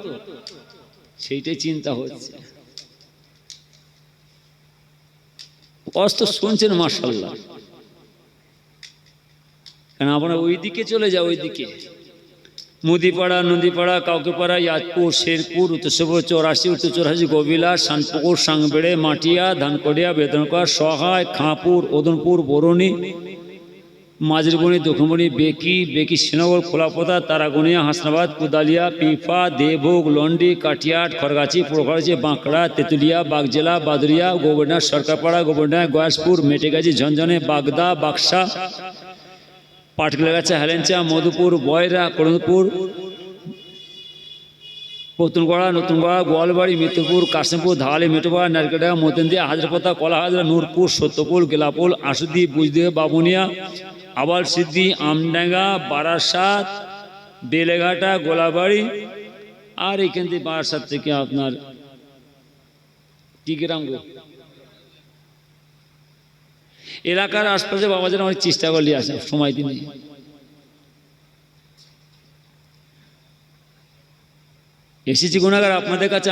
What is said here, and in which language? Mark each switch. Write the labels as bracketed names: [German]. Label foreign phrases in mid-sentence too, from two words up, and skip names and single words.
[Bangla] সেইটাই চিন্তা হচ্ছে। অস্ত শুনছেন মাশাআল্লাহ, কেন আপনারা ওই দিকে চলে যাও, ওই দিকে মুদিপাড়া, নদীপাড়া, কাউকেপাড়া, ইয়াদপুর, শেরপুর, উত্তরশোভর, 84, উত্তর 84, গোবিলা, শানপুকুর, সাংবেড়ে, মাটিয়া, ধানকড়িয়া, বেদনকা, সহায়, খাঁপুর, ওদনপুর, বরণী, মাঝরবনি, দক্ষিণবনি, বেকি, শ্রীনগর, খোলাপোতা, তারাগুনিয়া, হাসনাবাদ, কুদালিয়া, পিফা, দেবভোগ, লন্ডি, কাটিয়াট, খড়গাছি, পুরখড়াছি, বাঁকড়া, তেঁতুলিয়া, বাগজেলা, বাদুরিয়া, গোবরডাঙ্গা, সরকারপাড়া, গোবরডাঙ্গা, গয়াসপুর, মেটেগাছি, ঝনঝনে, বাগদা, বাক্সা, পাটকেলগাছা, হেলেঞ্চা, মধুপুর, বয়রা, করন্দপুর, পতুনগড়া, নতুনগড়া, গোয়ালবাড়ি, মিত্রপুর, কাশিমপুর, ধালি, মেটুপাড়া, নারকেলডাঙ্গা, মতিন্দিয়া, হাজারপাতা, কলাহাজরা, নূরপুর, সত্যপুর, গেলাপুর, আশুদি, বুজদিয়া, বাবুনিয়া, আবাল সিদ্ধি, আমডাঙ্গা, বারাসাত, বেলেঘাটা, গোলাবাড়ি, আর এইখান থেকে বারাসাত থেকে আপনার কি গ্রাম গো, এলাকার আশপাশে বাবাজান অনেক চেষ্টা করলে আসে, সময় দিনে এসেছি গুণাগার আপনাদের কাছে।